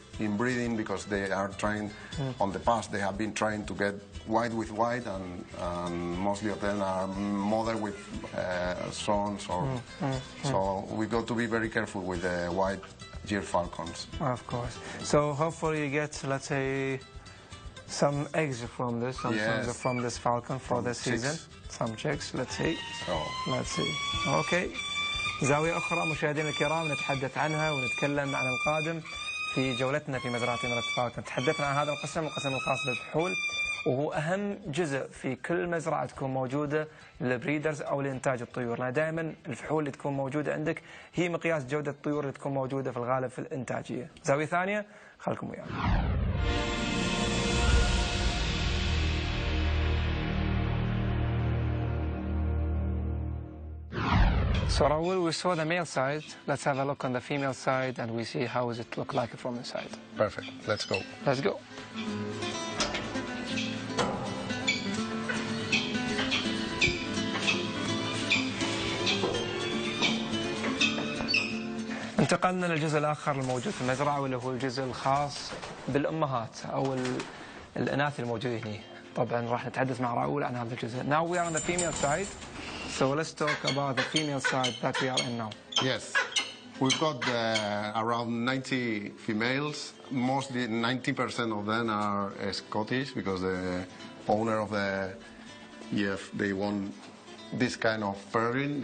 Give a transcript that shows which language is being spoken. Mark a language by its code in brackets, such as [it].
[en] in breeding because they are trying, on the past they have been trying to get white with white, and mostly of them are mother with sons. So we got to be very careful with the white gyrfalcons. Of course. So hopefully you get, let's say, some eggs from this, some sons from this falcon for this season. Some chicks, let's see. Let's see. Okay. [ar] زاوية أخرى مشاهدينا الكرام نتحدث عنها ونتكلم عن القادم في جولتنا في مزرعة إمارات فالكون. تحدثنا عن هذا القسم الخاص بالفحول، وهو أهم جزء في كل مزرعة تكون موجودة للبريدرز أو لإنتاج الطيور، لأن دائما الفحول اللي تكون موجودة عندك هي مقياس جودة الطيور اللي تكون موجودة في الغالب في الإنتاجية. زاوية ثانية خلكم ويانا. [en] So Raul, we saw the male side. Let's have a look on the female side and we see how does it look like from the side. Perfect. Let's go. Let's go. [ar] انتقلنا للجزء الآخر الموجود في المزرعة، واللي هو الجزء الخاص بالأمهات أو الإناث الموجودين هنا. طبعا راح نتحدث مع راؤول عن هذا الجزء. [en] Now we are on the female side. So let's talk about the female side that we are in now. Yes, we've got around 90 females. Mostly 90% of them are Scottish because the owner of the they want this kind of pairing.